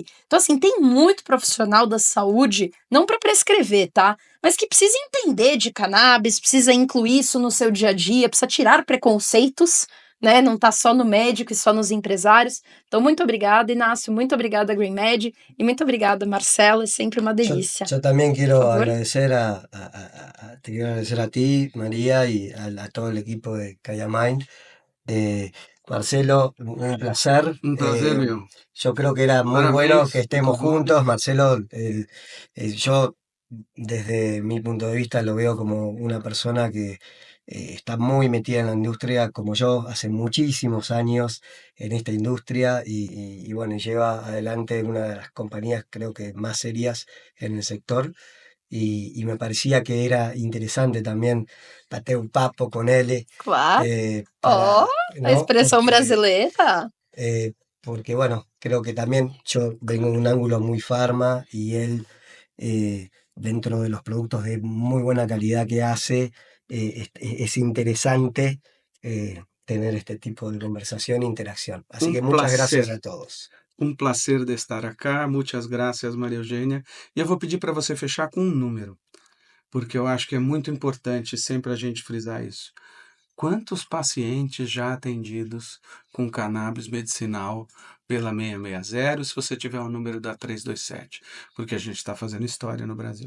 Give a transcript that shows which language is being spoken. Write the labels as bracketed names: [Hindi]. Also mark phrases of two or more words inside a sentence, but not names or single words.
[Portuguese] Então, assim, tem muito profissional da saúde, não para prescrever, tá? Mas que precisa entender de cannabis, precisa incluir isso no seu dia a dia, precisa tirar preconceitos, né? Não tá só no médico e só nos empresários. Então, muito obrigada, Inácio, muito obrigada, GreenMed, e muito obrigada, Marcelo, é sempre uma delícia. [Spanish] Yo también quiero [Portuguese] Por favor. [Spanish] agradecer te quiero agradecer a ti, María, y a todo el equipo de Kaya Mind Marcelo, un placer. [Portuguese] Prazer meu. [Spanish] Yo creo que era muy [Portuguese] Parabéns [Spanish] bueno que estemos [Portuguese] pelo nome. [Spanish] juntos. Marcelo, yo desde mi punto de vista lo veo como una persona que está muy metida en la industria como yo, hace muchísimos años en esta industria y bueno, lleva adelante una de las compañías creo que más serias en el sector y me parecía que era interesante también [Portuguese] bater un papo [Spanish] con él [Portuguese] Claro. [Spanish] para, [Portuguese] A [Spanish] ¿no? [Portuguese] expressão brasileira. [Spanish] Porque bueno, creo que también yo vengo de un ángulo muy farma y él, dentro de los productos de muy buena calidad que hace, es interesante tener este tipo de conversación e interacción. Así que muchas Placer. gracias a todos. Placer de estar acá. [Portuguese] Muitas graças, Maria Eugênia. E eu vou pedir para você fechar com um número, porque eu acho que é muito importante sempre a gente frisar isso. Quantos pacientes já atendidos com cannabis medicinal pela 660, se você tiver o número da 327, porque a gente está fazendo história no Brasil.